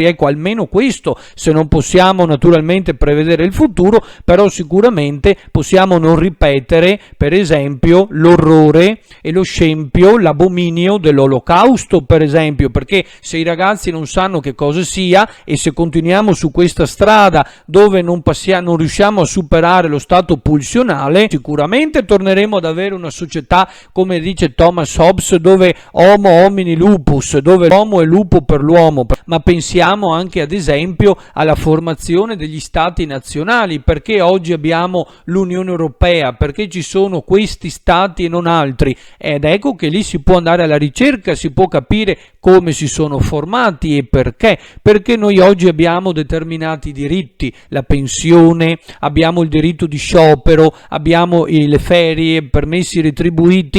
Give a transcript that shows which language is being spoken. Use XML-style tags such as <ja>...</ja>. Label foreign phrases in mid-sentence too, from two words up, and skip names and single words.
<it>Ecco, almeno questo, se non possiamo naturalmente prevedere il futuro, però sicuramente possiamo non ripetere per esempio l'orrore e lo scempio, l'abominio dell'olocausto, per esempio, perché se i ragazzi non sanno che cosa sia e se continuiamo su questa strada dove non riusciamo riusciamo a superare lo stato pulsionale, sicuramente torneremo ad avere una società, come dice Thomas Hobbes, dove</it> <la>homo homini lupus,</la> <it>dove l'uomo è lupo per l'uomo. Ma pensiamo anche ad esempio alla formazione degli stati nazionali. Perché oggi abbiamo l'Unione Europea? Perché ci sono questi stati e non altri? Ed ecco che lì si può andare alla ricerca, si può capire come si sono formati e perché noi oggi abbiamo determinati diritti, la pensione, abbiamo il diritto di sciopero, abbiamo le ferie, permessi retribuiti.</it>